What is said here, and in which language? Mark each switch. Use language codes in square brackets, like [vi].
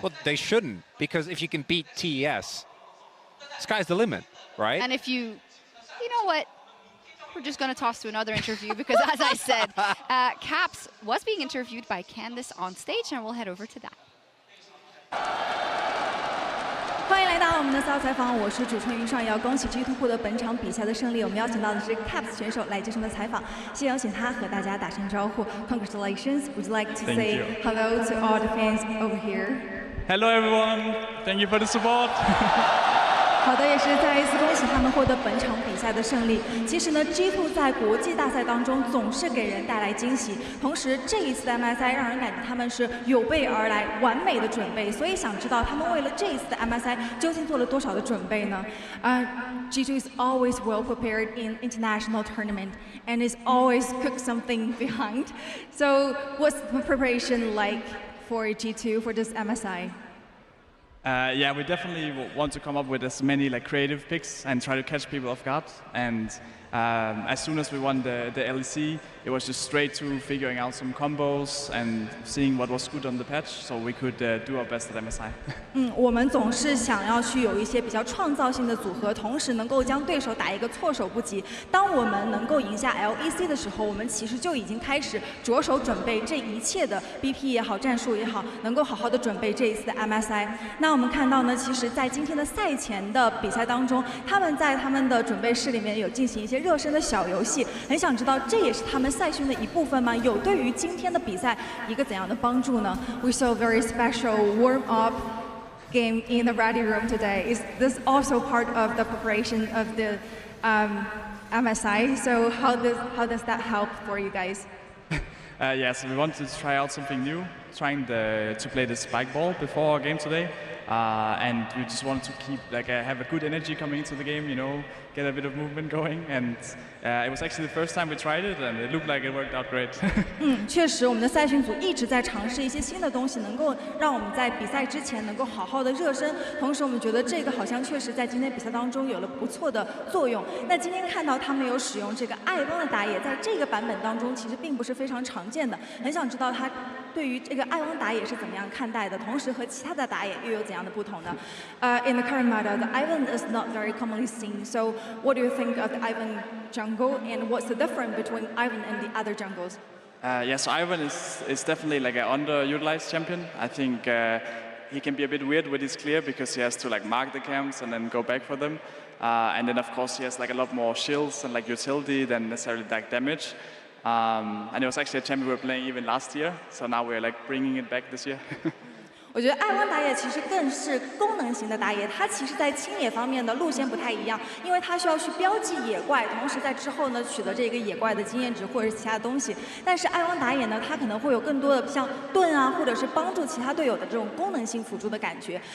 [en] Well, they shouldn't, because if you can beat TES, sky's the limit, right? And if you know what? We're just going to toss to another interview because, as I said, Caps was being interviewed by Candice on stage, and we'll head over to that. [zh] 欢迎来到我们的骚采访，我是主持人云上瑶。恭喜 G2 获得本场比赛的胜利。我们邀请到的是 Caps 选手来接受我们的采访，先有请他和大家打声招呼。 [en] Congratulations! Would you like to say hello to all the fans over here? Hello everyone! Thank you for the support. [zh] 好的，也是再一次恭喜他们获得本场比赛的胜利。其实呢 ，G2 在国际大赛当中总是给人带来惊喜，同时这一次的 MSI 让人感觉他们是有备而来，完美的准备。所以想知道他们为了这一次的 MSI 究竟做了多少的准备呢？ [en] G2 is always well prepared in international tournament and is always cook something behind. So what's the preparation like for G2 for this MSI? Yeah, we definitely want to come up with as many creative picks and try to catch people off guard. And as soon as we won the LEC, it was just straight to figuring out some combos and seeing what was good on the patch, so we could do our best at MSI. [zh] 我们总是想要去有一些比较创造性的组合，同时能够将对手打一个措手不及。当我们能够赢下 LEC 的时候，我们其实就已经开始着手准备这一切的 BP 也好，战术也好，能够好好的准备这一次的 MSI。那我们看到呢，其实在今天的赛前的比赛当中，他们在他们的准备室里面有进行一些热身的小游戏，很想知道这也是他们赛训的一部分吗？有对于今天的比赛一个怎样的帮助呢 [en] ？We saw very special warm-up game in the ready room today. Is this also part of the preparation of the MSI? So how does that help for you guys? Yes, we wanted to try out something new, trying to play the spike ball before our game today. And we just wanted to keep have a good energy coming into the game, get a bit of movement going, and it was actually the first time we tried it, and it looked like it worked out great. [zh] 确实，我们的赛训组一直在尝试一些新的东西，能够让我们在比赛之前能够好好的热身。同时，我们觉得这个好像确实在今天比赛当中有了不错的作用。那今天看到他们有使用这个艾翁的打野，在这个版本当中其实并不是非常常见的。很想知道他对于这个艾翁打野是怎么样看待的，同时和其他的打野又有怎样的不同呢？ [en] In the current meta, the Ivan is not very commonly seen. So, what do you think of the Ivan jungle, and what's the difference between Ivan and the other jungles? Yes, Ivan is definitely an underutilized champion. I think he can be a bit weird with his clear because he has to mark the camps and then go back for them. And then of course he has a lot more shields and utility than necessarily damage. And it was actually a champion we were playing even last year, so now we're bringing it back this year. [zh] 我觉得爱汪打野其实更是功能型的打野，它其实在清野方面的路线不太一样，因为它需要去标记野怪，同时在之后呢取得这个野怪的经验值或者是其他的东西。但是爱汪打野呢，它可能会有更多的像盾啊，或者是帮助其他队友的这种功能性辅助的感觉。